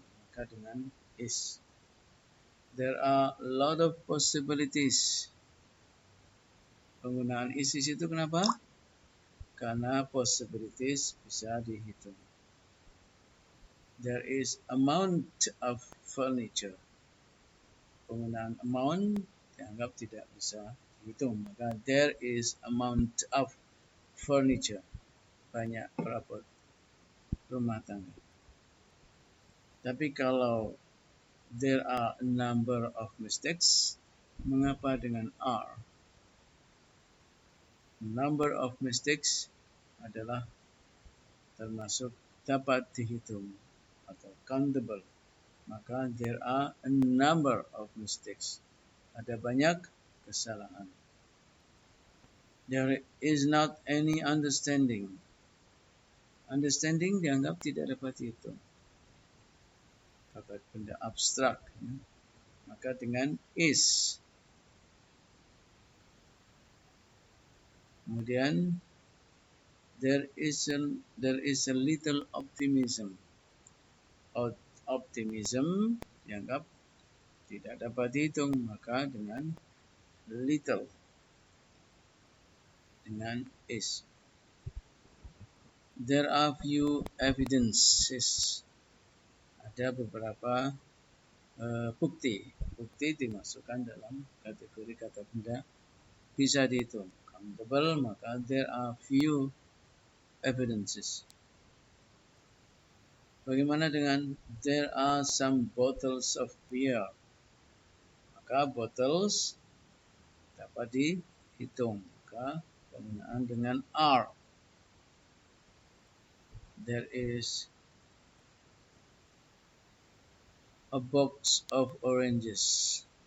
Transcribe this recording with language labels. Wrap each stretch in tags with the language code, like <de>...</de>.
<id>Maka dengan</id> <en>is. There are a lot of possibilities.</en> <id>Penggunaan is di situ kenapa? Karena possibilities bisa dihitung.</id> <en>There is amount of furniture.</en> <id>Penggunaan amount dianggap tidak bisa dihitung.</id> <en>Maka there is amount of furniture.</en> <id>Banyak perabot rumah tangga. Tapi kalau</id> <en>there are a number of mistakes,</en> <id>mengapa dengan are? Number of mistakes adalah termasuk dapat dihitung atau countable.</id> <en>Maka there are a number of mistakes.</en> <id>Ada banyak kesalahan.</id> <en>There is not any understanding.</en> <id>Understanding dianggap tidak dapat dihitung. Dapat benda abstrak. Maka dengan is. Kemudian</id> <en>there is a little optimism.</en> <id>Optimism dianggap tidak dapat dihitung, maka dengan little, dengan is.</id> <en>There are few evidences.</en> <id>Ada beberapa bukti. Bukti dimasukkan dalam kategori kata benda bisa dihitung.</id> <en>Countable, maka there are few evidences.</en> <id>Bagaimana dengan</id> <en>there are some bottles of beer?</en> <id>Maka bottles dapat dihitung. Maka penggunaan dengan are.</id> <en>There is a box of oranges.</en>